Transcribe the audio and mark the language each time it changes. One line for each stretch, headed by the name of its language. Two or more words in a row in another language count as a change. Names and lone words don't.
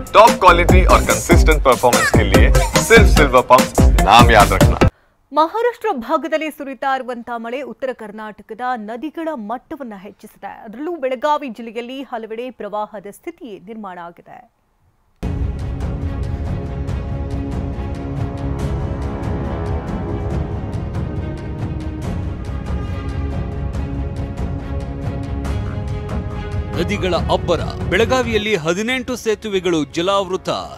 English: top quality
Hindi: और
English: consistent performance
Hindi: के लिए सिर्फ सिल्वर पंप नाम याद रखना।
Kannada: ಮಹಾರಾಷ್ಟ್ರ ಭಾಗದಲ್ಲಿ ಸುರಿತಾ ಇರುವಂತಹ ಮಳೆ ಉತ್ತರ ಕರ್ನಾಟಕದ ನದಿಗಳ ಮಟ್ಟವನ್ನು ಹೆಚ್ಚಿಸಿದೆ. ಅದರಲ್ಲೂ ಬೆಳಗಾವಿ ಜಿಲ್ಲೆಯಲ್ಲಿ ಹಲವೆಡೆ ಪ್ರವಾಹದ ಸ್ಥಿತಿ ನಿರ್ಮಾಣ ಆಗಿದೆ. ನದಿಗಳ ಅಬ್ಬರ, ಬೆಳಗಾವಿಯಲ್ಲಿ 18 ಸೇತುವೆಗಳು ಜಲಾವೃತ.